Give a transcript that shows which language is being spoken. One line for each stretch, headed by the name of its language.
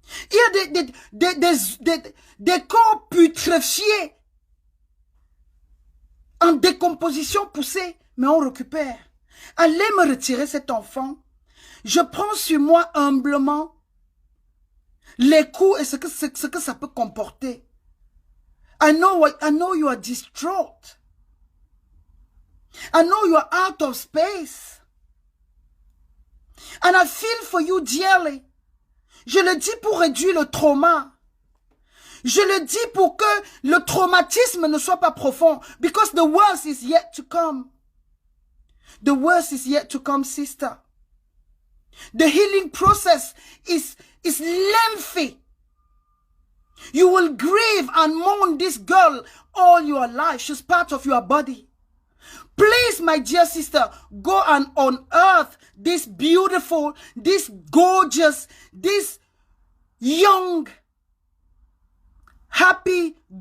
French: Il y a des corps putréfiés, en décomposition poussée, mais on récupère. Allez me retirer cet enfant. Je prends sur moi humblement les coups et ce que ça peut comporter.
English: I know you are distraught. I know you are out of space. And I feel for you dearly.
French: Je le dis pour réduire le trauma. Je le dis pour que le traumatisme ne soit pas profond.
English: Because the worst is yet to come. The worst is yet to come, sister. The healing process is lengthy. You will grieve and mourn this girl all your life. She's part of your body. Please, my dear sister, go and unearth this beautiful, this gorgeous, this young, happy.